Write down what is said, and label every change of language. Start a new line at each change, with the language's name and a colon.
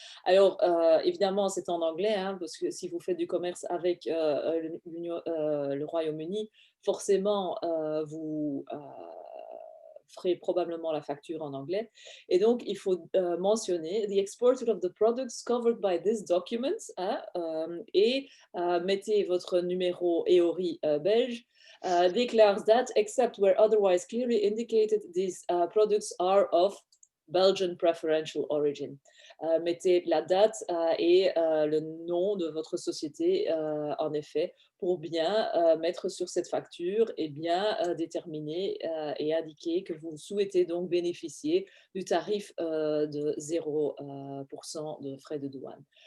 French: Alors évidemment c'est en anglais, hein, parce que si vous faites du commerce avec le Royaume-Uni, forcément vous ferez probablement la facture en anglais. Et donc, il faut mentionner «
English: The exporter of the products covered by this document
French: hein, » et mettez votre numéro EORI belge.
English: Declares that, except where otherwise clearly indicated, these products are of Belgian preferential origin.
French: Mettez la date et le nom de votre société, en effet, pour bien mettre sur cette facture et bien déterminer et indiquer que vous souhaitez donc bénéficier du tarif de 0% de frais de douane.